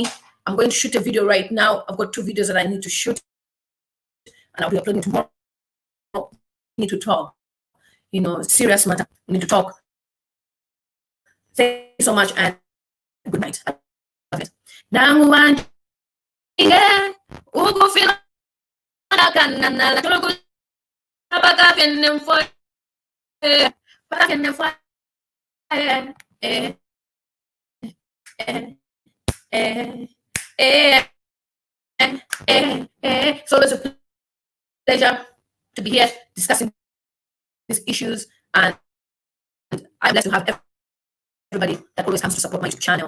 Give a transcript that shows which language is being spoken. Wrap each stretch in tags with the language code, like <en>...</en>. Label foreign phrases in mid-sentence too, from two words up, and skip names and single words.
<en>I'm going to shoot a video right now. I've got 2 videos that I need to shoot, and I'll be uploading tomorrow. We need to talk. You know, serious matter. We need to talk. Thank you so much, and good night. Now one yeah, ugo feel kanana la tolo abaga venem for so it's a pleasure to be here discussing these issues, and I'm blessed to have everybody that always comes to support my YouTube channel.</en>